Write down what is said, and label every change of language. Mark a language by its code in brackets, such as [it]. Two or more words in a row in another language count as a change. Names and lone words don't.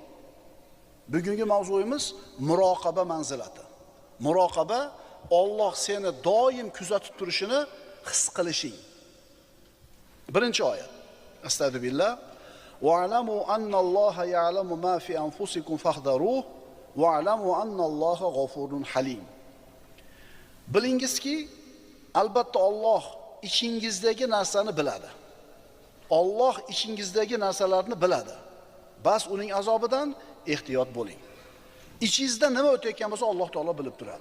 [uz] Bugungi mavzuimiz muroqaba manzilati. Muroqaba Alloh seni doim kuzatib turishini his qilishing. Birinchi oyat. Astagfirullah. [ar] واعلموا أن الله يعلم ما في أنفسكم فاحذروه واعلموا أن الله غفور حليم. [uz] Bilingizki, albatta Alloh ichingizdagi narsani biladi. Alloh ichingizdagi narsalarni biladi. Bas uning azobidan ehtiyot bo'ling. Ichingizda nima o'tayotgan bo'lsa, Alloh taolo bilib turadi.